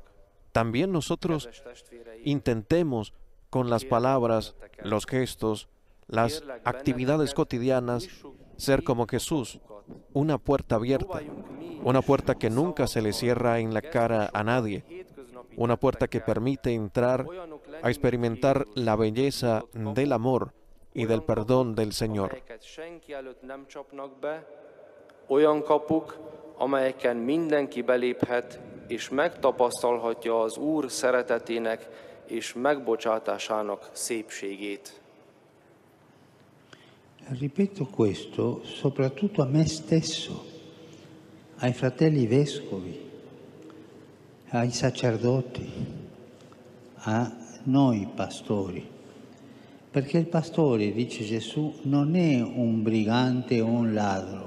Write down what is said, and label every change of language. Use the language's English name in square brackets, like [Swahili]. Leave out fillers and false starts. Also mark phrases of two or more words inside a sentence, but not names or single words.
[Spanish] También nosotros intentemos con las palabras, los gestos, las actividades cotidianas, ser como Jesús, una puerta abierta, una puerta que nunca se le cierra en la cara a nadie, una puerta que permite entrar a experimentar la belleza del amor y del perdón del Señor. [Hungarian] Olyan kapuk, amelyeken mindenki beléphet, és megtapasztalhatja az Úr szeretetének és megbocsátásának szépségét. [Italian] Ripeto questo soprattutto a me stesso, ai fratelli vescovi, ai sacerdoti, a noi pastori. Perché il pastore, dice Gesù, non è un brigante o un ladro.